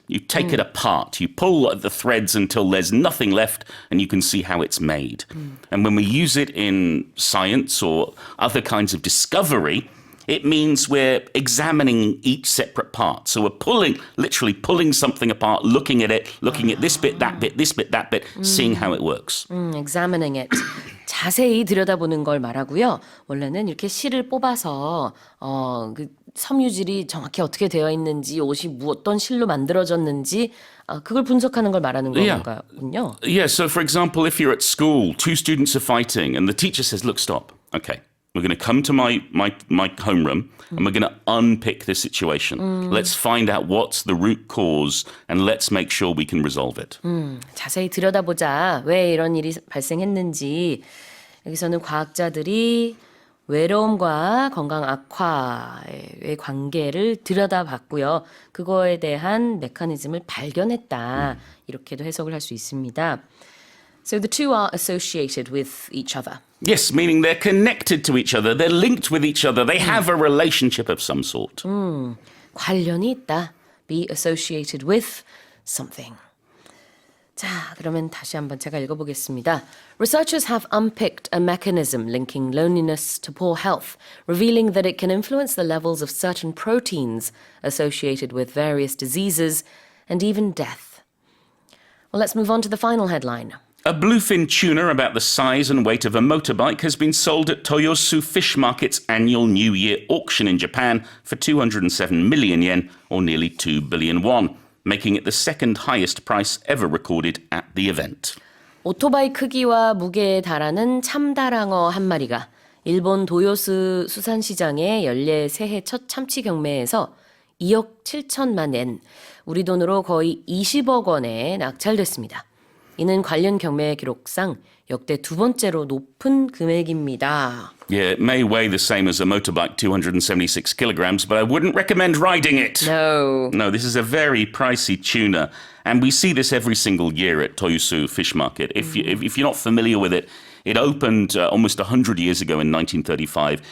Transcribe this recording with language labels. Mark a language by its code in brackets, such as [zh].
[en] You take it apart. You pull at the threads until there's nothing left, and you can see how it's made. And when we use it in science or other kinds of discovery, it means we're examining each separate part. So we're literally pulling something apart, looking at it, looking at this bit, that bit, this bit, that bit, seeing how it works. examining it. [ko] 자세히 들여다보는 걸 말하고요. 원래는 이렇게 실을 뽑아서 그 섬유질이 정확히 어떻게 되어 있는지, 옷이 어떤 실로 만들어졌는지 그걸 분석하는 걸 말하는 거군요. [en] Yeah, so for example, if you're at school, two students are fighting and the teacher says, look, stop. Okay, we're going to come to my homeroom and we're going to unpick this situation. Let's find out what's the root cause and let's make sure we can resolve it. [ko] 자세히 들여다보자. 왜 이런 일이 발생했는지. 여기서는 과학자들이 외로움과 건강 악화의 관계를 들여다봤고요. 그거에 대한 메커니즘을 발견했다. 이렇게도 해석을 할 수 있습니다. [en] So the two are associated with each other. Yes, meaning they're connected to each other. They're linked with each other. They have a relationship of some sort. [ko] 관련이 있다. [en] Be associated with something. [ko] 자, 그러면 다시 한번 제가 읽어보겠습니다. [en] Researchers have unpicked a mechanism linking loneliness to poor health, revealing that it can influence the levels of certain proteins associated with various diseases and even death. Well, let's move on to the final headline. A bluefin tuna about the size and weight of a motorbike has been sold at Toyosu Fish Market's annual New Year auction in Japan for 207 million yen, or nearly 2 billion won, making it the second highest price ever recorded at the event. [ko] 오토바이 크기와 무게에 달하는 참다랑어 한 마리가 일본 도요스 수산시장의 연례 새해 첫 참치 경매에서 2억 7천만 엔, 우리 돈으로 거의 20억 원에 낙찰됐습니다. 이는 관련 경매 기록상 역대 두 번째로 높은 금액입니다. [en] Yeah, it may weigh the same as a motorbike, 276 kilograms, but I wouldn't recommend riding it. No. No, this is a very pricey tuna, and we see this every single year at Toyosu Fish Market. If you're not familiar with it, it opened almost 100 years ago in 1935.